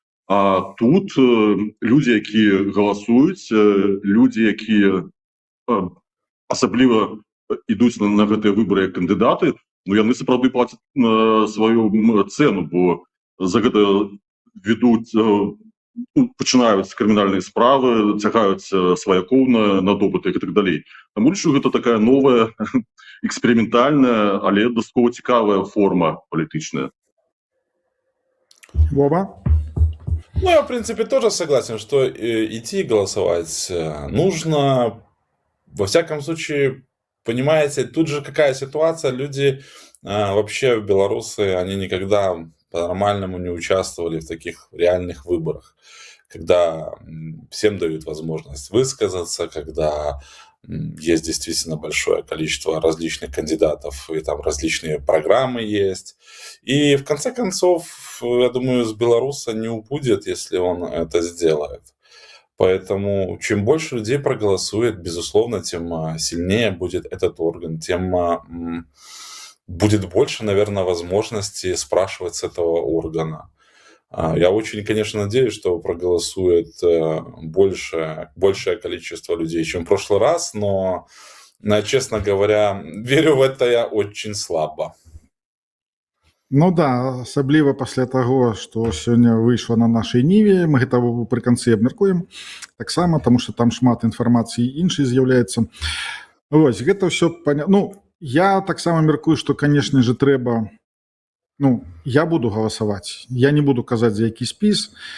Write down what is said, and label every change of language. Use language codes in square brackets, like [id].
[be] А тут людзі, якія галасуюць, людзі, якія асабліва ідуць на гэтыя выбары як кандыдаты, яны сапраўды плацяць сваю цэну, бо за гэта ведуць, пачынаюць крымінальныя справы, цягаюць сваякоў на допыты і так далей. Таму лічу, гэта такая новая, эксперыментальная, але дастаткова цікавая форма палітычная. Вова? [ru] Я, в принципе, тоже согласен, что идти голосовать нужно. Во всяком случае, понимаете, тут же какая ситуация, люди вообще, белорусы, они никогда по-нормальному не участвовали в таких реальных выборах, когда всем дают возможность высказаться, когда есть действительно большое количество различных кандидатов, и там различные программы есть. И в конце концов, я думаю, с белоруса не убудет, если он это сделает. Поэтому чем больше людей проголосует, безусловно, тем сильнее будет этот орган, тем будет больше, наверное, возможностей спрашивать с этого органа. Я очень, конечно, надеюсь, что проголосует большее количество людей, чем в прошлый раз, но, честно говоря, верю в это я очень слабо. [be] Асабліва пасля таго, што сёння выйшла на нашай ніве, мы гэта пры канцы абмяркуем таксама, таму што там шмат інфармацыі іншай з'яўляецца. Вось, гэта ўсё понятно. Я таксама мяркую, што, канешне же, трэба, я буду галасаваць, я не буду казаць, за які спіс.